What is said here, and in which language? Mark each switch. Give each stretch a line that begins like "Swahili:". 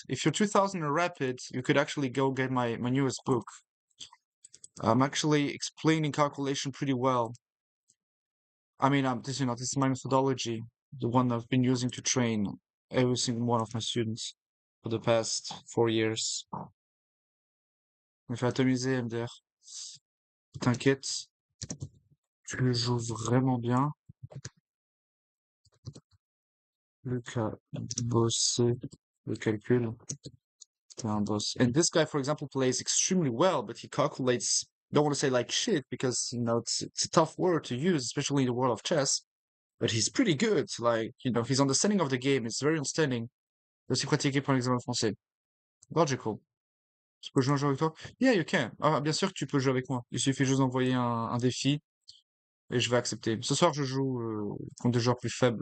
English: If you're 2000 in rapid, you could actually go get my newest book. I'm actually explaining calculation pretty well. I mean, this is my methodology, the one I've been using to train every single one of my students for the past 4 years.
French: Je me fais atomiser, MDR. T'inquiète, tu joues vraiment bien. Luc a bossé le calcul. T'es un boss.
English: And this guy, for example, plays extremely well, but he calculates, don't want to say like shit, because, it's a tough word to use, especially in the world of chess. But he's pretty good. Like, his understanding of the game is very outstanding.
French: Aussi pratiqué pour l'examen français.
English: Logical.
French: Je peux jouer un jeu avec toi?
English: Yeah, you can.
French: Ah, bien sûr que tu peux jouer avec moi. Il suffit juste d'envoyer un défi et je vais accepter. Ce soir, je joue contre des joueurs plus faibles.